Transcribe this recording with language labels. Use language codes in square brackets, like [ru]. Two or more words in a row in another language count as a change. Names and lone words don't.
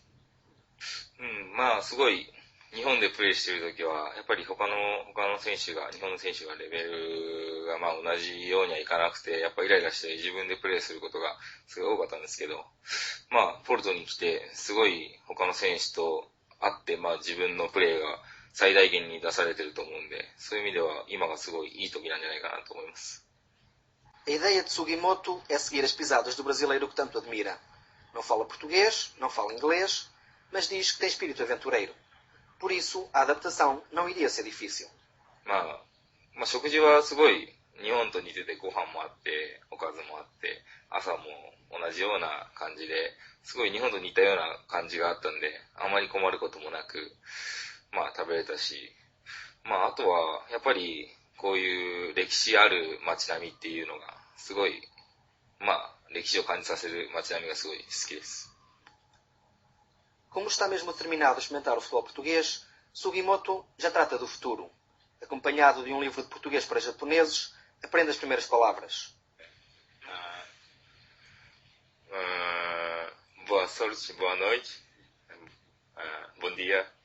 [ja] すごい日本でプレーしてるときは、やっぱり他の選手が、日本の選手がレベルが同じようにはいかなくて、やっぱイライラして自分でプレーすることがすごい多かったんですけど、ポルトに来て、すごい他の選手と会って、自分のプレーが最大限に出されてると思うんで、そういう意味では今がすごいいい時なんじゃないかなと思います。 [pt] A ideia de Sugimoto é seguir as pisadas do brasileiro que tanto admira. Não fala português, não fala inglês, mas diz que tem espírito aventureiro. Por isso, a adaptação não iria ser difícil. [ja] 食事はすごい日本と似てて、ご飯もあって、おかずもあって、朝も同じような感じで、すごい日本と似たような感じがあったんで、あまり困ることもなく、食べれたし、あとは、やっぱり、こういう歴史ある街並みっていうのが、すごい、歴史を感じさせる街並みがすごい好きです。 [pt] Como está mesmo determinado a experimentar o futebol português, Sugimoto já trata do futuro. Acompanhado de um livro de português para japoneses, aprende as primeiras palavras. Boa sorte, boa noite, bom dia.